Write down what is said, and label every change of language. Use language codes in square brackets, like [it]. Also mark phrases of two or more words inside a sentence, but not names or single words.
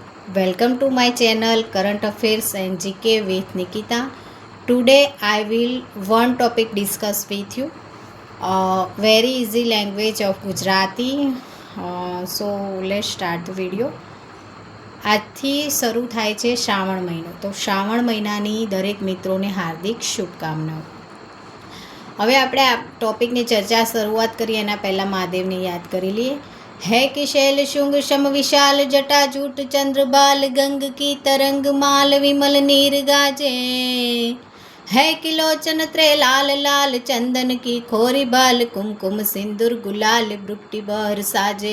[en] Welcome to my channel Current Affairs and GK with Nikita. Today I will one topic discuss with you. Very easy language of Gujarati. So let's start the video. [gu] આજથી શરૂ થાય છે શ્રાવણ મહિનો. તો શ્રાવણ મહિનાની દરેક મિત્રોને હાર્દિક શુભકામનાઓ. હવે આપણે આ ટોપિકની ચર્ચા શરૂઆત કરીએ એના પહેલાં મહાદેવને યાદ કરી લઈએ. [hi] है कि शैल शुंग शम विशाल जटाजूट चंद्रबाल गंग की तरंग माल विमल नीर गाजे. है कि लोचन त्रे लाल लाल चंदन की खोरी बाल कुमकुम सिंदूर गुलाल ब्रुट्टी बर साजे.